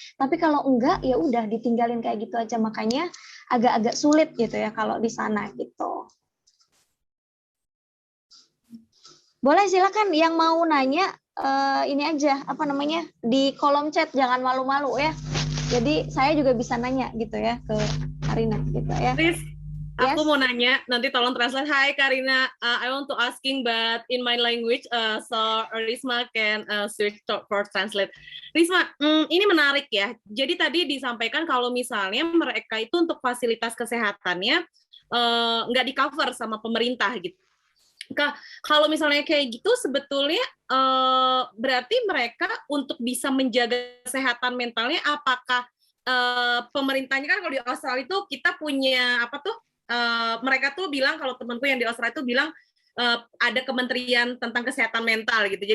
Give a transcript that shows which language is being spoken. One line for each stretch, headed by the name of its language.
Indonesian: Tapi kalau enggak, ya udah ditinggalin kayak gitu aja. Makanya agak-agak sulit gitu ya kalau di sana gitu. Boleh silakan yang mau nanya ini aja di kolom chat, jangan malu-malu ya. Jadi saya juga bisa nanya gitu ya ke Karina gitu ya.
English: Please, Yes.
Indonesian: aku mau nanya, nanti tolong translate.
English: Hi Karina, I want to asking but in my language, so Risma can switch for translate.
Indonesian: Risma, ini menarik ya. Jadi tadi disampaikan kalau misalnya mereka itu untuk fasilitas kesehatannya nggak di cover sama pemerintah gitu. Kalau misalnya kayak gitu sebetulnya berarti mereka untuk bisa menjaga kesehatan mentalnya, apakah pemerintahnya, kan kalau di Australia itu kita punya mereka tuh bilang, kalau temanku yang di Australia itu bilang ada kementerian tentang kesehatan mental gitu.